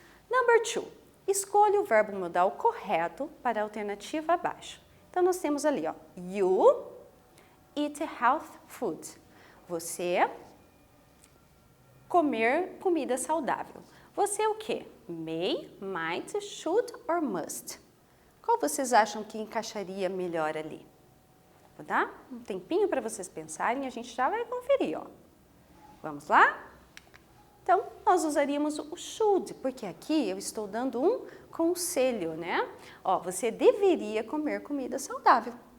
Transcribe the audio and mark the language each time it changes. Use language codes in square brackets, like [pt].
[en] Number 2, [pt] escolha o verbo modal correto para a alternativa abaixo. Então, nós temos ali, ó, [en] you eat healthy food. [pt] Você comer comida saudável. Você o quê? [en] May, might, should or must. [pt] Qual vocês acham que encaixaria melhor ali? Vou dar um tempinho para vocês pensarem e a gente já vai conferir, ó. Vamos lá? Então, nós usaríamos o should, porque aqui eu estou dando um conselho, né? Ó, você deveria comer comida saudável.